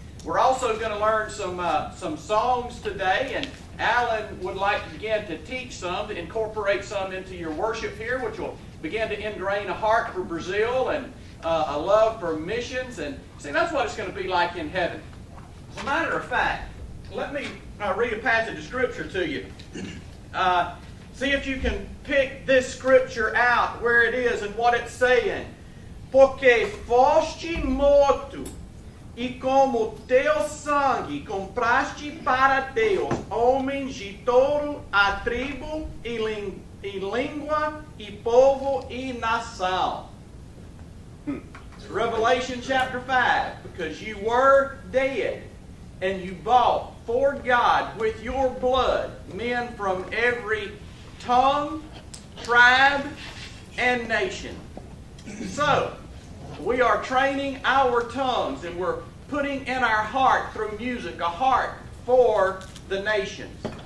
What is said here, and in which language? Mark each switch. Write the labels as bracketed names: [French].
[English] We're also going to learn some songs today, and Alan would like to begin to teach some, to incorporate some into your worship here, which will begin to ingrain a heart for Brazil and a love for missions. And see, that's what it's going to be like in heaven. As a matter of fact, let me read a passage of Scripture to you. See if you can pick this Scripture out, where it is and what it's saying. [Portuguese] Porque foste morto, e como teu sangue compraste para Deus homens de toda a tribo, e língua, e povo, e nação. [English] Revelation chapter 5. Because you were dead, and you bought for God with your blood men from every tongue, tribe, and nation. So, we are training our tongues, and we're putting in our heart through music a heart for the nations.